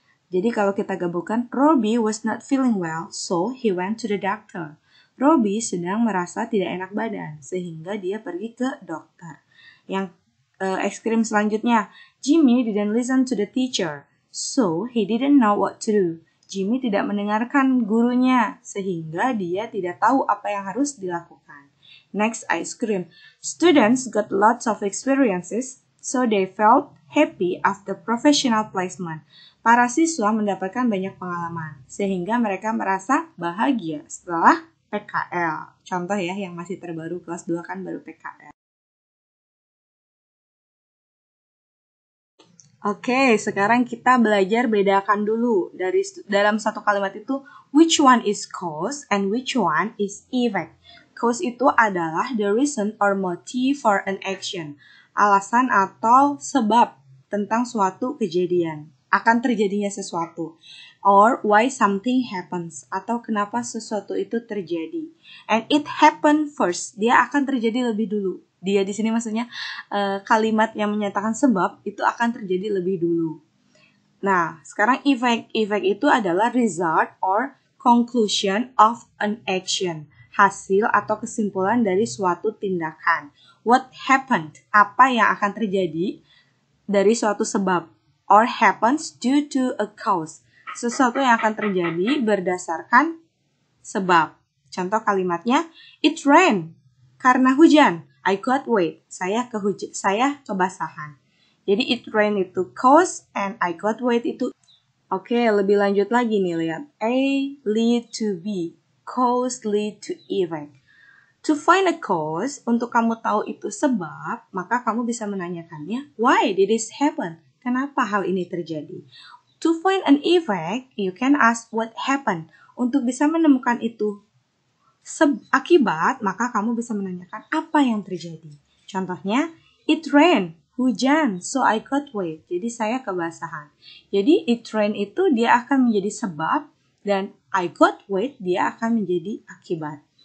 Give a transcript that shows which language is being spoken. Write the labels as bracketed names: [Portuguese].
[Indonesian] Jadi kalau kita gabungkan, [English] Robbie was not feeling well, so he went to the doctor. [Indonesian] Robbie sedang merasa tidak enak badan, sehingga dia pergi ke dokter. Yang ekstrim selanjutnya, [English] Jimmy didn't listen to the teacher, so he didn't know what to do. [Indonesian] Jimmy tidak mendengarkan gurunya, sehingga dia tidak tahu apa yang harus dilakukan. [English] Next, ice cream. Students got lots of experiences, so they felt happy after professional placement. [Indonesian] Para siswa mendapatkan banyak pengalaman, sehingga mereka merasa bahagia setelah PKL. Contoh ya, yang masih terbaru kelas 2 kan baru PKL. Oke, sekarang kita belajar bedakan dulu dari dalam satu kalimat itu [English] which one is cause and which one is effect. Cause itu adalah the reason or motive for an action. [Indonesian] Alasan atau sebab tentang suatu kejadian. Akan terjadinya sesuatu. [English] Or why something happens. [Indonesian] Atau kenapa sesuatu itu terjadi. [English] And it happened first. [Indonesian] Dia akan terjadi lebih dulu. Dia di sini maksudnya kalimat yang menyatakan sebab itu akan terjadi lebih dulu. Nah, sekarang [English] effect. Effect itu adalah result or conclusion of an action. [Indonesian] Hasil atau kesimpulan dari suatu tindakan. [English] What happened? [Indonesian] Apa yang akan terjadi dari suatu sebab. [English] Or happens due to a cause. [Indonesian] Sesuatu yang akan terjadi berdasarkan sebab. Contoh kalimatnya, [English] it rain. [Indonesian] Karena hujan. [English] I got wet. [Indonesian] Saya kebasahan. [English] Jadi it rain itu cause and I got wet itu. [Indonesian] Oke, lebih lanjut lagi nih, lihat. [English] A lead to B. Cause lead to effect. To find a cause, [Indonesian] untuk kamu tahu itu sebab, maka kamu bisa menanyakannya, [English] why did this happen? [Indonesian] Kenapa hal ini terjadi? [English] To find an effect, you can ask what happened. [Indonesian] Untuk bisa menemukan itu akibat, maka kamu bisa menanyakan apa yang terjadi. Contohnya, [English] it rain, [Indonesian] hujan, [English] so I got wet. [Indonesian] Jadi saya kebasahan. Jadi [English] it rain [Indonesian] itu dia akan menjadi sebab, dan [English] I got wet [Indonesian] dia akan menjadi akibat.